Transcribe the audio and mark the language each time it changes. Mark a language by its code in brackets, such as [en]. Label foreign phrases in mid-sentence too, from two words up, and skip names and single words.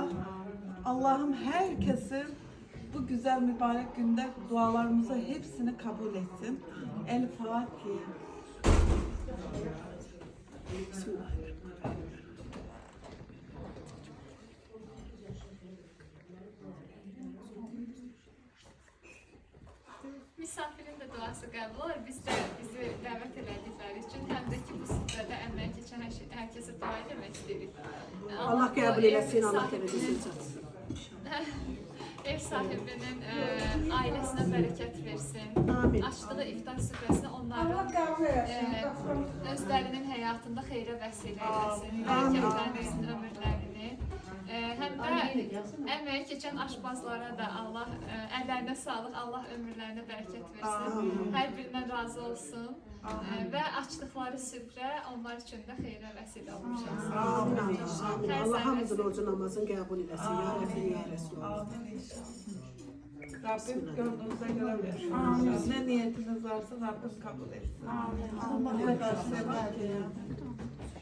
[tr] Allah'ım herkesin bu güzel mübarek günde dualarımızı hepsini kabul etsin. [ar] El Fatiha. [az] Misafirin de duası qəbul olur. Biz də bizi dəvət elədikləri üçün həm də ki bu süfrədə əməyə keçən hər kəsə dua etmək istəyirik. Allah qəbul eləsin, Allah dərəcəsini çatsın. Ev sahibinin ailəsinə bərəkət versin. Amin. Açdığı iftar süfrəsini onların özlərinin həyatında xeyrə vəsilə eləsin. Bərəkətləndirsin ömürlərini. Həm də əməyə keçən aşbazlara da Allah əllərinə sağlıq, Allah ömürlərinə bərəkət versin. Hər birindən razı olsun. Və açdıqları süfrə onlar üçün də xeyrə vəsilə olmuş olsun. Amin. Allah hamımızın orucu namazını qəbul eləsin. [ar] Ya Rəbbi, ya Resulallah. [az] Amin inşallah. [tr] Rabbim gönlünüze göre versin. Ne niyetiniz varsa Rabbim kabul etsin. Amin. Allah ederse